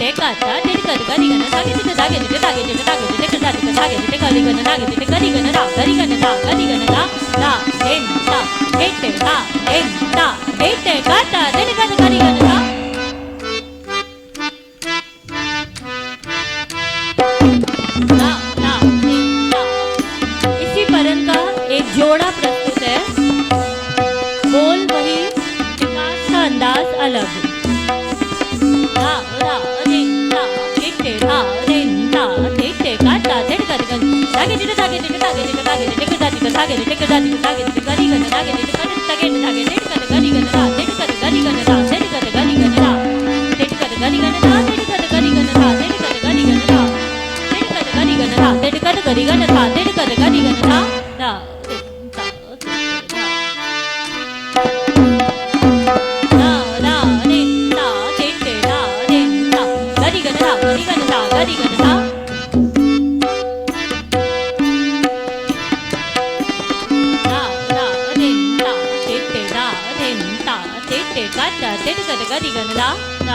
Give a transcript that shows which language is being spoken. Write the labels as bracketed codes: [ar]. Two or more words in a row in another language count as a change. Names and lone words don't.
[hi] काता टिट कद गरी गन धागे टिट धागे टिट धागे टिट धागे टिट कद टिट धागे टिट गरी गन धागे टिट गरी गन रा गरी गन रा गरी गन रा रा देन ता टिट हा देन ता टिट काता टिट कद गरी गन रा रा रा देन ता। इसी परन का एक जोड़ा प्रस्तुत है, बोल वही विकास का अंदाज अलग। रा रा देन ता टिट रा देन ता टिट काता टिट कद गन धागे टिट धागे टिट धागे टिट धागे टिट कद टिट धागे टिट कद टिट धागे टिट गरी गन धागे टिट कद धागे टिट धागे टिट कद गरी गन रा टिट कद गरी गन रा टिट कद गरी गन रा टिट कद गरी गन रा टिट कद गरी गन रा टिट कद गरी गन रा टिट कद गरी गन रा टिट कद गरी गन रा टिट कद गरी गन रा रा गरी गन रा रा रा देन ता टिट रा देन ता टिट काता टिट कद गरी गन रा रा।